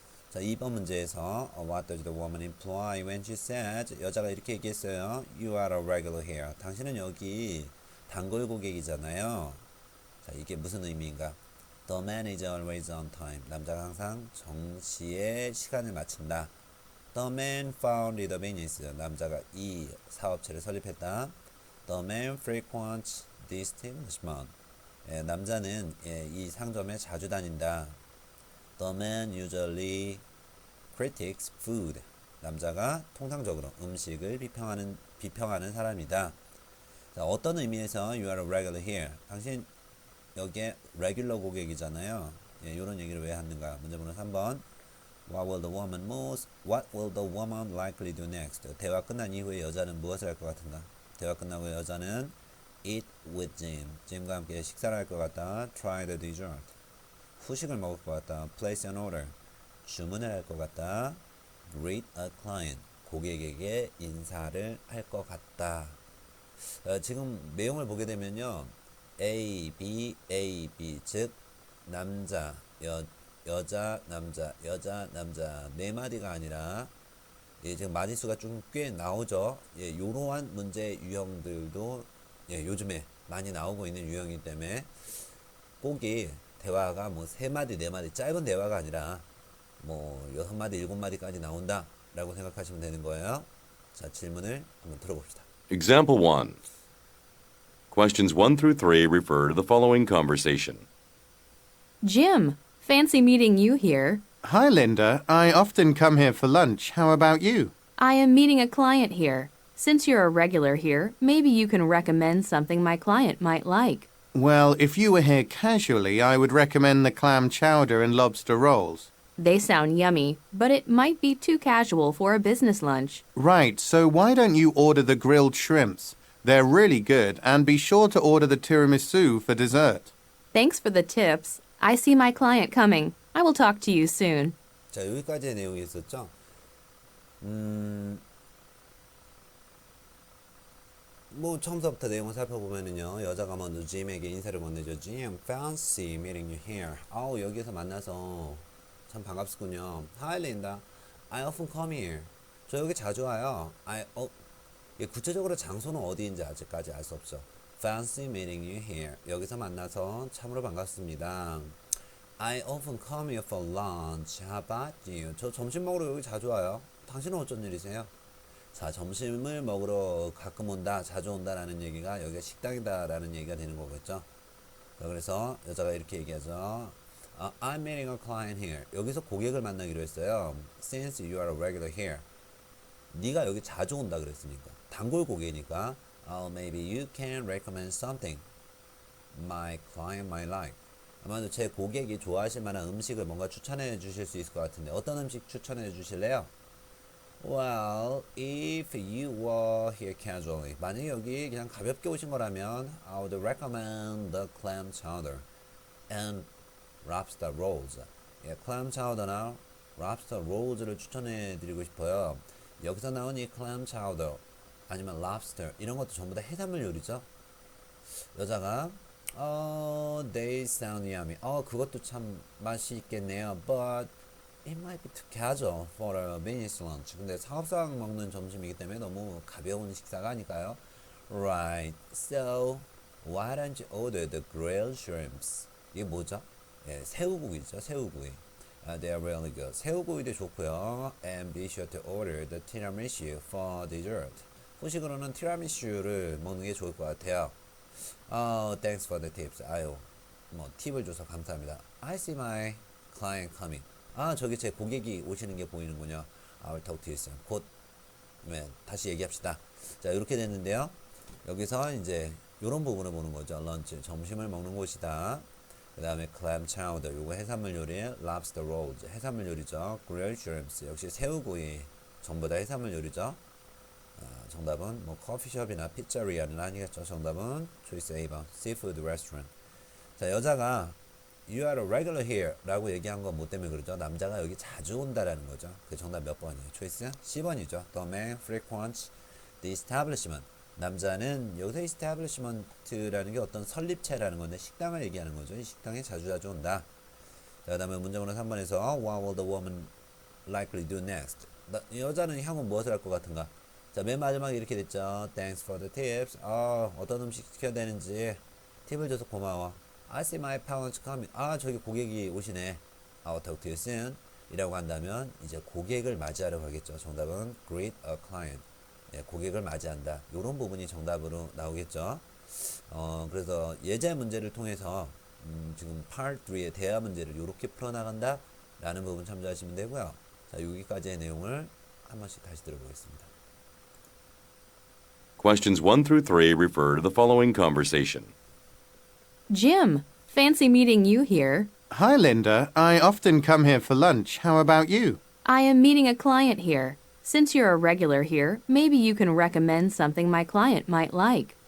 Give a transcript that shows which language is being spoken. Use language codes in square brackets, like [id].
[ko] 자, 2번 문제에서 [en] What does the woman imply when she says? [ko] 여자가 이렇게 얘기했어요. [en] You are a regular here. [ko] 당신은 여기 단골 고객이잖아요. 자, 이게 무슨 의미인가? [en] The man is always on time. [ko] 남자가 항상 정시에 시간을 마친다. [en] The man founded the business. [ko] 남자가 이 사업체를 설립했다. [en] The man frequents this establishment. [ko] 예, 남자는 이 상점에 자주 다닌다. [en] The man usually critiques food. [ko] 남자가 통상적으로 음식을 비평하는 사람이다. 자, 어떤 의미에서 [en] you are a regular here? [ko] 당신 여기에 레귤러 고객이잖아요. 예, 이런 얘기를 왜 하는가? 문제 번호 3번. [en] What will the woman likely do next? [ko] 대화 끝난 이후에 여자는 무엇을 할 것 같은가? 대화 끝나고 여자는 [en] eat with Jim. [ko] 짐과 함께 식사를 할 것 같다. [en] Try the dessert. [ko] 후식을 먹을 것 같다. [en] Place an order. [ko] 주문을 할 것 같다. [en] Greet a client. [ko] 고객에게 인사를 할 것 같다. 지금 내용을 보게 되면요. A, B, A, B, 즉 남자, 여자, 남자, 여자, 남자 네 마디가 아니라 지금 마디수가 좀 꽤 나오죠. 이러한 문제 유형들도 요즘에 많이 나오고 있는 유형이기 때문에 꼭이 대화가 뭐 세 마디, 네 마디 짧은 대화가 아니라 뭐 6마디, 7마디까지 나온다라고 생각하시면 되는 거예요. 자, 질문을 한번 들어봅시다. [en] Example 1. Questions 1 through 3 refer to the following conversation. Jim, fancy meeting you here. Hi, Linda. I often come here for lunch. How about you? I am meeting a client here. Since you're a regular here, maybe you can recommend something my client might like. Well, if you were here casually, I would recommend the clam chowder and lobster rolls. They sound yummy, but it might be too casual for a business lunch. Right, so why don't you order the grilled shrimps? They're really good, and be sure to order the tiramisu for dessert. Thanks for the tips. I see my client coming. I will talk to you soon. [ko] 자, 여기까지의 내용이 있었죠. 뭐 처음부터 내용을 살펴보면은요, 여자가 먼저 짐에게 인사를 건네죠. [en] Jim, fancy meeting you here. [ko] 아우, 여기서 만나서 참 반갑군요. [en] Hi, Linda. I often come here. [ko] 저 여기 자주 와요. 구체적으로 장소는 어디인지 아직까지 알 수 없죠. [en] Fancy meeting you here. [ko] 여기서 만나서 참으로 반갑습니다. [en] I often come here for lunch. How about you? [ko] 저 점심 먹으러 여기 자주 와요. 당신은 어쩐 일이세요? 자, 점심을 먹으러 가끔 온다, 자주 온다라는 얘기가 여기가 식당이다라는 얘기가 되는 거겠죠. 자, 그래서 여자가 이렇게 얘기하죠. [en] I'm meeting a client here. [ko] 여기서 고객을 만나기로 했어요. [en] Since you are a regular here. [ko] 네가 여기 자주 온다 그랬으니까. 단골 고객이니까. [en] Maybe you can recommend something my client might like. [ko] 아마도 제 고객이 좋아하실 만한 음식을 뭔가 추천해 주실 수 있을 것 같은데 어떤 음식 추천해 주실래요? [en] Well, if you were here casually, [ko] 만약에 여기 그냥 가볍게 오신 거라면 [en] I would recommend the clam chowder and lobster rolls. [ko] clam chowder나 lobster rolls를 추천해 드리고 싶어요. 여기서 나온 이 clam chowder 아니면 lobster 이런 것도 전부 다 해산물 요리죠. 여자가 [en] they sound yummy. [ko] 그것도 참 맛이 있겠네요. [en] But it might be too casual for a business lunch. [ko] 근데 사업상 먹는 점심이기 때문에 너무 가벼운 식사가 아닐까요? [en] Right. So why don't you order the grilled shrimps? [ko] 이게 뭐죠? 예, 새우구이죠. 새우구이. [en] They are really good. [ko] 새우구이도 좋고요. [en] And be sure to order the tiramisu for dessert. [ko] 후식으로는 티라미슈를 먹는 게 좋을 것 같아요. [en] Thanks for the tips. [ko] 아유, 뭐 팁을 줘서 감사합니다. [en] I see my client coming. [ko] 저기 제 고객이 오시는 게 보이는군요. [en] I'll talk to you soon. [ko] 곧, 네, 다시 얘기합시다. 자, 이렇게 됐는데요. 여기서 이제 이런 부분을 보는 거죠. 런치, 점심을 먹는 곳이다. 그 다음에 clam chowder, 요거 해산물 요리에 lobster rolls, 해산물 요리죠. grilled shrimps, 역시 새우구이, 전부 다 해산물 요리죠. 정답은 뭐 커피숍이나 피자리아는 아니겠죠. 정답은 choice A번, seafood restaurant. 자, 여자가 [en] you are a regular here [ko] 라고 얘기한 건 뭐 때문에 그러죠? 남자가 여기 자주 온다라는 거죠. 그 정답 몇 번이에요? 초이스? 10번이죠. [en] The man frequents the establishment. [ko] 남자는 여기서 establishment라는 게 어떤 설립체라는 건데 식당을 얘기하는 거죠. 이 식당에 자주 온다. 자, 그 다음에 문제번호 3번에서 [en] what will the woman likely do next? [ko] 여자는 향후 무엇을 할 것 같은가? 자, 맨 마지막에 이렇게 됐죠. [en] Thanks for the tips. [ko] 어떤 음식 시켜야 되는지 팁을 줘서 고마워. [en] I see my parents coming. [ko] 저기 고객이 오시네. [en] I'll talk to you soon. [ko] 이라고 한다면 이제 고객을 맞이하러 가겠죠. 정답은 [en] greet a client. [ko] 예, 고객을 맞이한다. 이런 부분이 정답으로 나오겠죠. 그래서 예제 문제를 통해서 지금 Part 3의 대화 문제를 이렇게 풀어나간다 라는 부분 참조하시면 되고요. 자, 여기까지의 내용을 한 번씩 다시 들어보겠습니다. [en] Questions 1 through 3 refer to the following conversation. Jim, fancy meeting you here. Hi, Linda. I often come here for lunch. How about you? I am meeting a client here. Since you're a regular here, maybe you can recommend something my client might like.